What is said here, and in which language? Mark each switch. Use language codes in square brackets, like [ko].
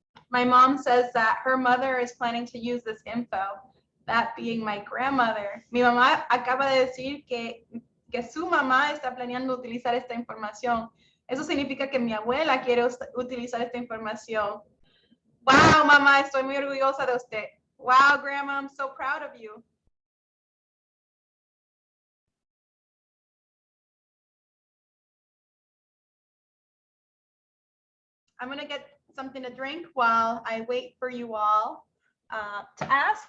[en] My mom says that her mother is planning to use this info, that being my grandmother. [es] Mi mamá acaba de decir que su mamá está planeando utilizar esta información. Eso significa que mi abuela quiere utilizar esta información. Wow, mamá, estoy muy orgullosa de usted. [en] Wow, grandma, I'm so proud of you. I'm going to get something to drink while I wait for you all to ask.